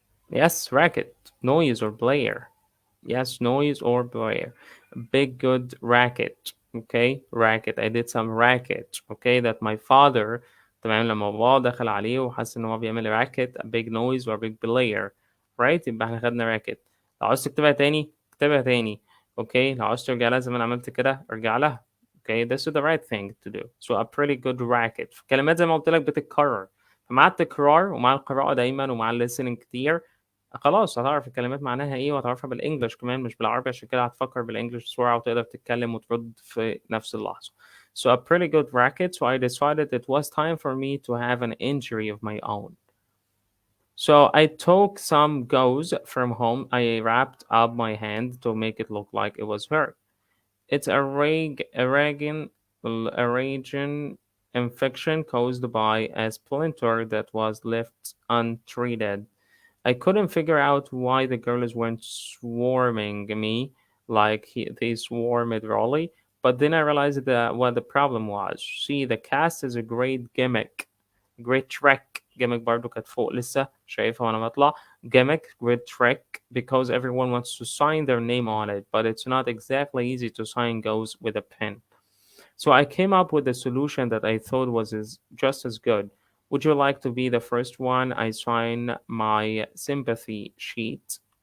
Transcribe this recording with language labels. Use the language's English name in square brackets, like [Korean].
[English] Yes, racket, noise or blare. Yes, noise or blare. Big good racket. Okay, racket. I did some racket. Okay, that my father [Arabic] تمام لما بابا دخل عليه وحس ان هو بيعمل [English] racket, a big noise or a big blare. [Arabic] Right؟ يبقى احنا خدنا racket. لو عاوز تكتبها تاني اكتبها تاني. Okay، لو عاوز ترجع لها زي ما انا عملت كده ارجع لها. [English] Okay, this is the right thing to do. So a pretty good racket. [Arabic] كلمات زي ما قلت لك بتتكرر. فمع التكرار ومع القراءة دايما ومع listening كتير خلاص هتعرف الكلمات معناها ايه وهتعرفها بالانجلش كمان مش بالعربي عشان كده هتفكر بالانجلش بسرعة وتقدر تتكلم وترد في نفس اللحظة. [English] So a pretty good racket, so I decided it was time for me to have an injury of my own. So I took some gauze from home. I wrapped up my hand to make it look like it was hurt. It's a raging infection caused by a splinter that was left untreated. I couldn't figure out why the girls weren't swarming me like they swarmed Raleigh, but then I realized that what the problem was. See, the cast is a great gimmick, great trick. [Arabic] Gimmick برضو كانت فوق لسه شايفها وانا بطلع. [English] Gimmick, great trick, because everyone wants to sign their name on it, but it's not exactly easy to sign goes with a pen. So I came up with a solution that I thought was just as good. Would you like to be the first one? I sign my sympathy sheet.